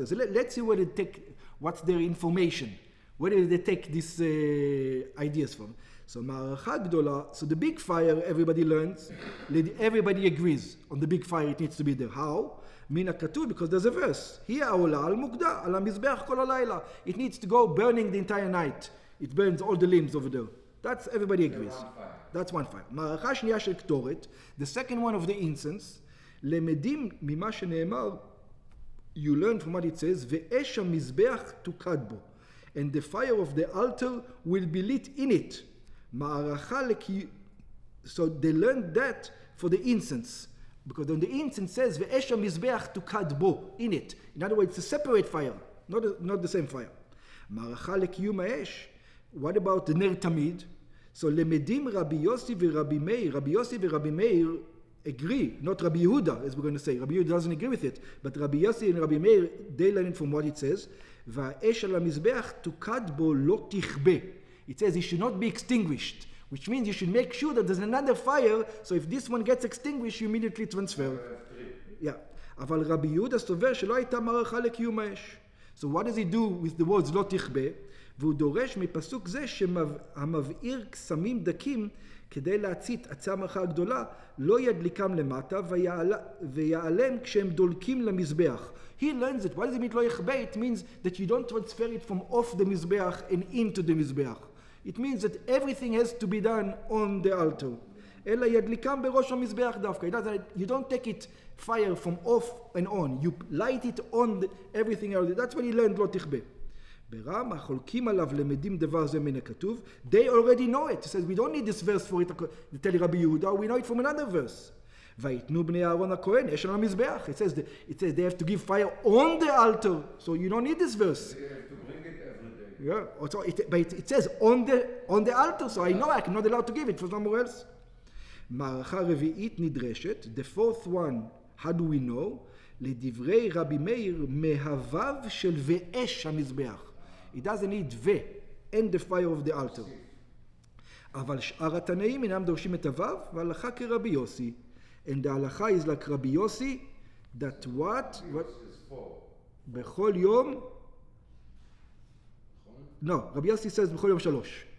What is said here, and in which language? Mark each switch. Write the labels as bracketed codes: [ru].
[en] So let's see where they take, what's their information. Where did they take these ideas from? So מערכה גדולה, so the big fire everybody learns, everybody agrees on the big fire, it needs to be there. How? [he] מן הכתוב, [en] because there's a verse. [he] היא העולה על מוקדה, על המזבח כל הלילה. [en] It needs to go burning the entire night. It burns all the limbs over there. That's, everybody agrees. That's one fire. [he] מערכה שנייה של קטורת, [en] the second one of the incense, [he] למדים ממה שנאמר, [en] you learn from what it says, [he] ואש המזבח תוקד בו. [en] And the fire of the altar will be lit in it. מערכה So they learned that for the incense. Because when the incense says, [he] ואש המזבח תוקד בו, [en] in it. In other words, it's a separate fire, not the same fire. [he] מערכה לקיום האש. [en] What about the ner tamid? [he] So למדים רבי יוסי ורבי מאיר. [en] רבי יוסי ורבי מאיר agree, not Rabbi Yehuda, as we're going to say. Rabbi Yehuda doesn't agree with it. But Rabbi Yossi and Rabbi Meir, they learn it from what it says. [he] והאש על המזבח תוקד בו לא תכבה. [en] It says it should not be extinguished. Which means you should make sure that there's another fire, so if this one gets extinguished, you immediately transfer. Yeah. [he] אבל רבי יהודה סובר שלא הייתה מערכה לקיום האש. [en] So what does he do with the words [he] לא תכבה? והוא דורש מפסוק זה שהמבעיר קסמים דקים כדי להצית עצי המערכה הגדולה, לא ידליקם למטה ויעלם כשהם דולקים למזבח. [en] He learns it. What does it mean [he] לא יכבה? [en] It means that you don't transfer it from off the מזבח and into the מזבח. It means that everything has to be done on the altar. [he] אלא ידליקם בראש המזבח דווקא. [en] You don't take it fire from off and on. You light it on everything else. That's what he learned, [he] לא תכבה. ברם, החולקים עליו למדים דבר זה מן הכתוב. [en] They already know it. He says, we don't need this verse for it. To tell Rabbi Yehuda, we know it from another verse. [he] ויתנו בני אהרון הכהן אש על המזבח. [en] It says they have to give fire on the altar. So you don't need this verse. They have to bring it every day. Yeah, also but it says on the altar, so I know I'm not allowed to give it for somewhere else. [he] מערכה רביעית נדרשת, [en] the fourth one, how do we know? [he] לדברי רבי מאיר, מהוו של ואש המזבח. [en] It doesn't need ו, and the fire of the altar. [he] אבל שאר התנאים אינם דורשים את הוו, והלכה כרבי יוסי. [en] And the halacha is like Rabbi Yossi, that what? [he] בכל יום? [en] No, Rabbi Yossi says [he] בכל יום 3.